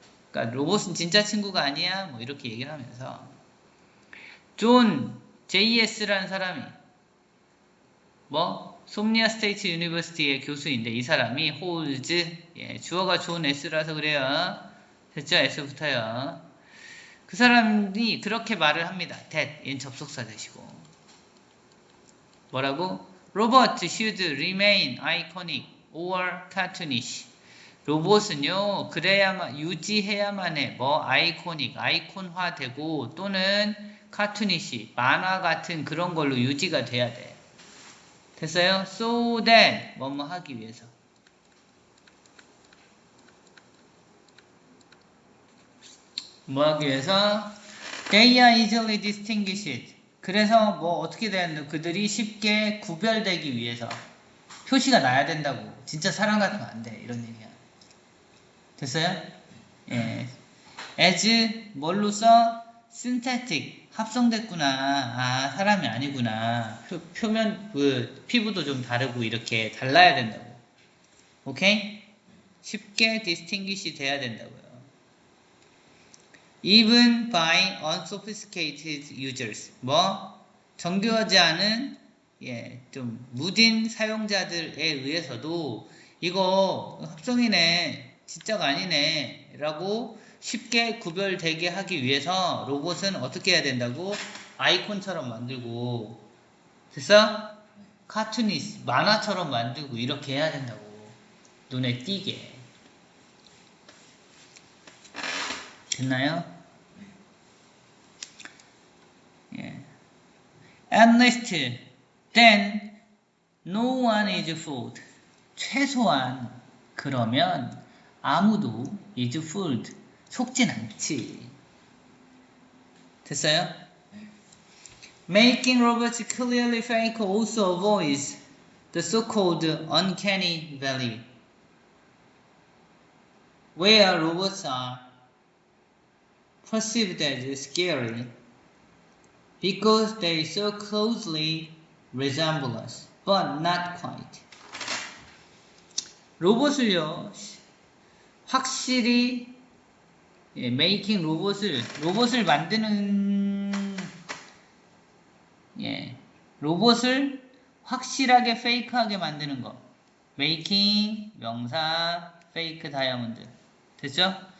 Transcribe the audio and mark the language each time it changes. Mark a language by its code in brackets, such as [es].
[ko] 그러니까 로봇은 진짜 친구가 아니야 뭐 이렇게 얘기를 하면서 존 JS라는 사람이 뭐 솜니아 스테이트 유니버시티의 교수인데 이 사람이 holds 예, 주어가 존 S라서 그래요. 됐죠? S부터요. 그 사람이 그렇게 말을 합니다. that 얘는 접속사 되시고 뭐라고? [en] Robots should remain iconic or cartoonish. [ko] 로봇은요 그래야만 유지해야만 해. 뭐 아이코닉, 아이콘화되고 또는 카툰이시, 만화 같은 그런 걸로 유지가 돼야 돼. 됐어요? So that 뭐뭐 하기 위해서. 뭐 하기 위해서? [en] They are easily distinguished. [ko] 그래서 뭐 어떻게 되는 그들이 쉽게 구별되기 위해서 표시가 나야 된다고. 진짜 사람 같으면 안 돼. 이런 얘기야. 됐어요? 예. as 뭘로써? synthetic 합성됐구나. 아 사람이 아니구나. 표면 그 피부도 좀 다르고 이렇게 달라야 된다고. 오케이? 쉽게 distinguish 돼야 된다고요. [en] even by unsophisticated users. [ko] 뭐 정교하지 않은 예, 좀 무딘 사용자들에 의해서도 이거 합성이네, 진짜가 아니네 라고 쉽게 구별되게 하기 위해서 로봇은 어떻게 해야 된다고? 아이콘처럼 만들고 됐어? 카툰이스 만화처럼 만들고 이렇게 해야 된다고. 눈에 띄게. 됐나요? 예. [en] At least then no one is fooled. [ko] 최소한 그러면 아무도 [en] is fooled. [ko] 속진 않지. 됐어요? [en] Making robots clearly fake also avoids the so-called uncanny valley, where robots are perceived as scary because they so closely resemble us, but not quite. [ko] 로봇을요, 확실히 예, 메이킹 로봇을 만드는 예, 로봇을 확실하게 페이크하게 만드는 거. 메이킹 명사 페이크 다이아몬드. 됐죠?